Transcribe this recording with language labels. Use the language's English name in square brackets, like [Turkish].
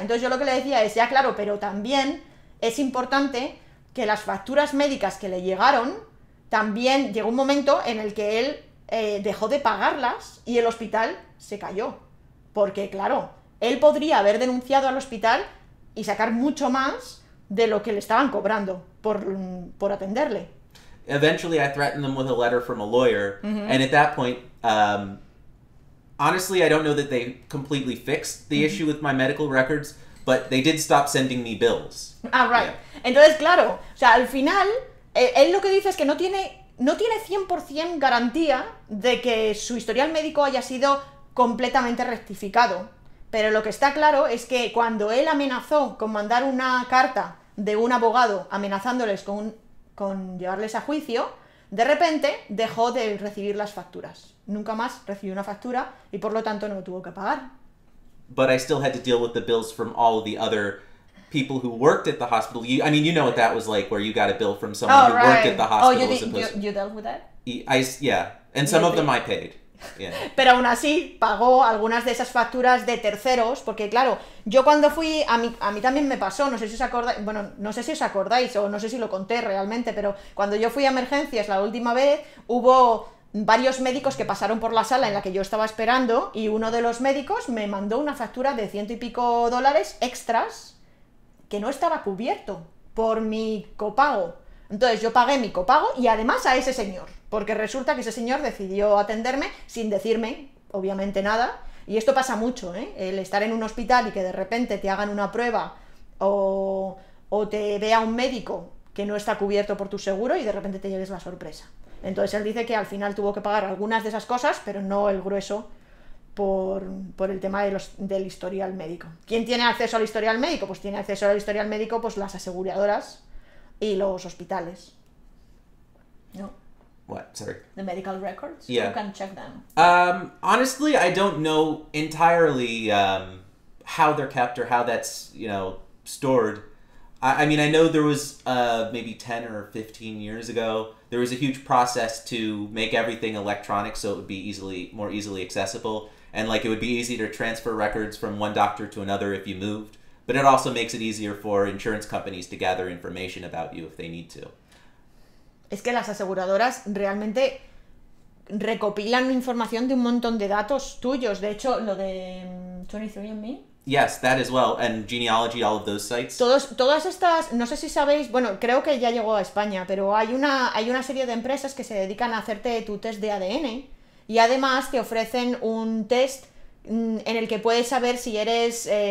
[Spanish] Entonces yo lo que le decía es, ya claro, pero también es importante que las facturas médicas que le llegaron, también llegó un momento en el que él dejó de pagarlas y el hospital se cayó. Porque, claro, él podría haber denunciado al hospital y sacar mucho más de lo que le estaban cobrando por atenderle. [English] Eventually I threatened them with a letter from a lawyer, and at that point, honestly, I don't know that they completely fixed the issue with my medical records, but they did stop sending me bills. Ah, right. Yeah. [Spanish] Entonces, claro, o sea, al final, él lo que dice es que no tiene 100% garantía de que su historial médico haya sido completamente rectificado. Pero lo que está claro es que cuando él amenazó con mandar una carta de un abogado amenazándoles con llevarles a juicio, de repente dejó de recibir las facturas. Nunca más recibió una factura y por lo tanto no tuvo que pagar. [English] But I still had to deal with the bills from all the other people who worked at the hospital. You know what that was like, where you got a bill from someone who worked at the hospital. You dealt with that? Yeah, and some of them I paid. Yeah. [Spanish] Pero aún así pagó algunas de esas facturas de terceros, porque claro, yo cuando fui, a mí también me pasó, no sé si os acordáis, bueno, no sé si os acordáis o no sé si lo conté realmente, pero cuando yo fui a emergencias la última vez, hubo varios médicos que pasaron por la sala en la que yo estaba esperando y uno de los médicos me mandó una factura de $100 y pico extras que no estaba cubierto por mi copago. Entonces yo pagué mi copago y además a ese señor, porque resulta que ese señor decidió atenderme sin decirme, obviamente, nada. Y esto pasa mucho, ¿eh? El estar en un hospital y que de repente te hagan una prueba o te vea un médico que no está cubierto por tu seguro y de repente te lleves la sorpresa. Entonces él dice que al final tuvo que pagar algunas de esas cosas, pero no el grueso por el tema del historial médico. ¿Quién tiene acceso al historial médico? Pues tiene acceso al historial médico pues las aseguradoras y los hospitales. [English] No. What? Sorry. The medical records? Yeah. You can check them. Honestly, I don't know entirely how they're kept or how that's, stored. I mean, I know there was maybe 10 or 15 years ago, there was a huge process to make everything electronic so it would be more easily accessible. And it would be easy to transfer records from one doctor to another if you moved. But it also makes it easier for insurance companies to gather information about you if they need to. [Spanish] Es que las aseguradoras realmente recopilan información de un montón de datos tuyos. De hecho, lo de 23andMe. [English] Yes, that as well. And genealogy, all of those sites. [Spanish] Todas estas, no sé si sabéis, bueno, creo que ya llegó a España, pero hay una serie de empresas que se dedican a hacerte tu test de ADN y además te ofrecen un test en el que puedes saber si eres...